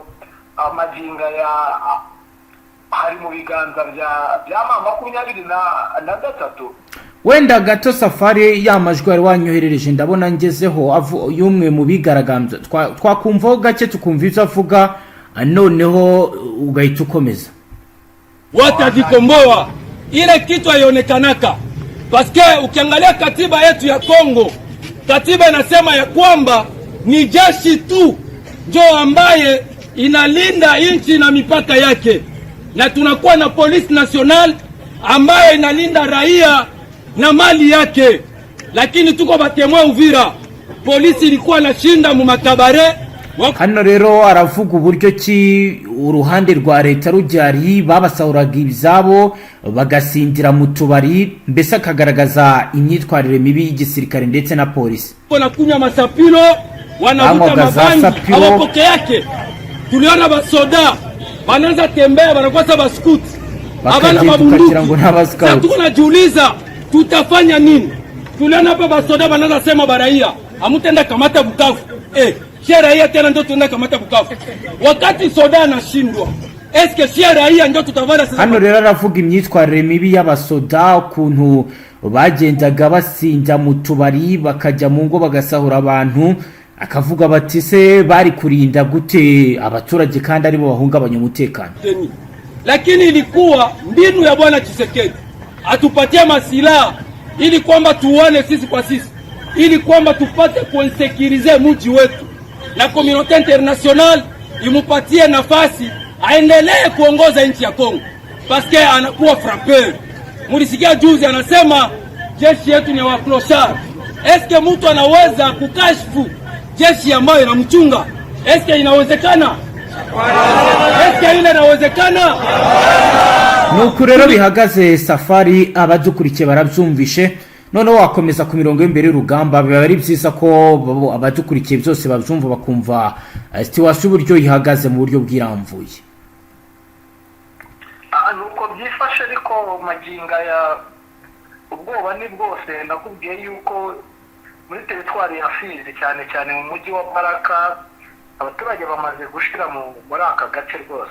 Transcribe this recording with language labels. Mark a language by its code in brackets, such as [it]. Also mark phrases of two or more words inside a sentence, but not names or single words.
[rw] Amaginga hari mu biganza bya M23. Wenda gato Safari y'amajwi ari wanyoherereje ndabona ngezeho y'umwe mu bigaragambya, twakumvaho gake tukumva ivyo avuga, noneho ugahita ukomeza. [sw] Watajikomboa ile kitu haionekanaka, paske ukiangalia katiba yetu ya Kongo, katiba inasema ya kwamba ni jeshi tu ndio ambaye inalinda nchi na mipaka yake, na tunakuwa na polisi national ambaye inalinda raia na mali yake. Lakini tuko batemwa Uvira, polisi ilikuwa nashinda mu makabare. [rw] Hano rero aravuga uburyo ki uruhande rwa leta rujyari babasahuraga ibizabo bagasindira mu tubari, mbese akagaragaza imyitwarire mibi y'igisirikare ndetse na polisi. [sw] Kuna kunywa masapilo, wanavuta mabangi, awapoke yake. Tuliona basoda wanaanza tembea, wanakosa baskuti, abana mabunduki. Sasa tunajiuliza tutafanya nini? Tuliona hapa basoda wanaanza sema baraia hamutenda kamata Bukavu. Raia tena ndio tuenda kamata Bukavu. Wakati soda anashindwa, eske raia ndio tutavara sasa? [rw] Hano rero aravuga imyitwarire mibi y'abasoda, ukuntu bagendaga basinja mu tubari bakajya mu ngo bagasahura abantu, akavuga bati se bari kurinda gute abaturage kandi ari bo bahungabanya umutekano. [sw] Lakini ilikuwa mbinu ya bwana Tshisekedi atupatie masilaha ili kwamba tuone sisi kwa sisi, ili kwamba tupate kuinsekirize mji wetu, na [en] community international [sw] imupatie nafasi aendelee kuongoza nchi ya Kongo, paske anakuwa frappeur. Mulisikia juzi anasema jeshi yetu ni wa clochard. Eske mtu anaweza kukashfu jeshi ambayo inamchunga? Eske inawezekana? Eske ile inawezekana? [rw] nuko rero bihagaze safari abadukurikiye barabyumvishe none wakomeza ku mirongo y'imbere y'urugamba biba ari byiza ko abadukurikiye byose babyumva bakumva situation uburyo ihagaze mu buryo bwiramvuye. Nuko byifashe ariko maginga ya ubwoba ni bwose nakubwiye yuko muri teritwari ya Fizi cyane cyane mu mujyi wa Baraka abaturage bamaze gushira muri aka gace rwose.